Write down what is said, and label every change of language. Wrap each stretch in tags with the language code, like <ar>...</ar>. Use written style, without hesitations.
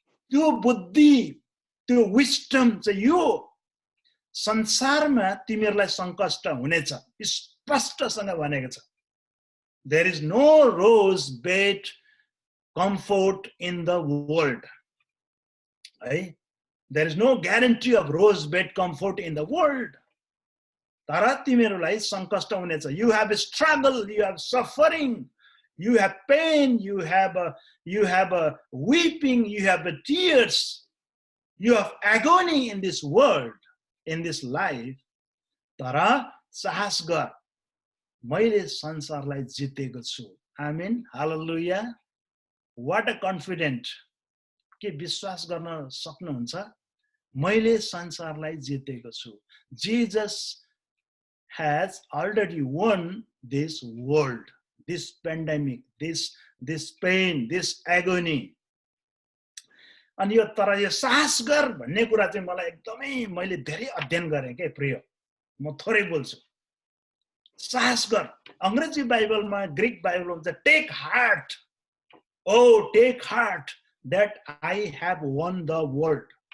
<ne>त्यो बुद्धि, त्यो विस्डम चाहिँ यो संसारमा तिमीहरूलाई सङ्कष्ट हुनेछ, स्पष्टसँग भनेको छ।</ne> <en>There is no rose bed comfort in the world, है। There is no guarantee of rose bed comfort in the world.</en> <ne>तर तिमीहरूलाई सङ्कष्ट हुनेछ।</ne> <en>You have struggle, you have suffering, you have pain, you have weeping, you have tears, you have agony in this world, in this life.</en> <ne>तर साहस गर, मैले संसारलाई जितेको छु। आमेन, हालेलुया।</ne> <en>What a confident,</en> <ne>के विश्वास गर्न सक्नुहुन्छ, मैले संसारलाई जितेको छु।</ne> <en>Jesus has already won this world, this pandemic, this pain, this agony.</en> <ne>अनि यो तर यो साहस गर भन्ने कुरा चाहिँ मलाई एकदमै मैले धेरै अध्ययन गरेँ के प्रिय, म थोरै बोल्छु। साहस गर, अंग्रेजी बाइबलमा, ग्रीक बाइबलमा चाहिँ</ne> <en>Take heart, oh take heart that I have won the world.</en>